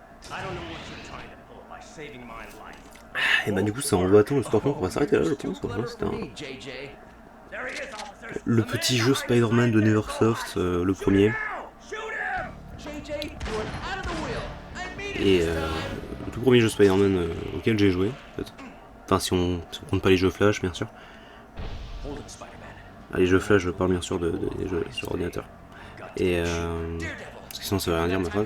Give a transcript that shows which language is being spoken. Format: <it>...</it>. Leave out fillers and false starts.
<en>I don't know what you're trying to pull by saving my life.</en> <fr>Et bah du coup ça envoie attendre le Scorpion, on va s'arrêter là je pense. Voilà, c'était</fr> <en>There he is, officers.</en> <fr>le petit jeu Spider-Man de Neversoft, le premier.</fr> <en>Shoot him! JJ, you're out of the wheel. I mean</en> <fr>Et le tout premier jeu Spider-Man auquel j'ai joué, en fait. Enfin si on compte pas les jeux Flash bien sûr.</fr> <en>Hold it, Spider-Man.</en> <fr>Ah, les jeux Flash je parle bien sûr des jeux sur ordinateur. Et parce que sinon ça veut rien dire ma phrase.</fr>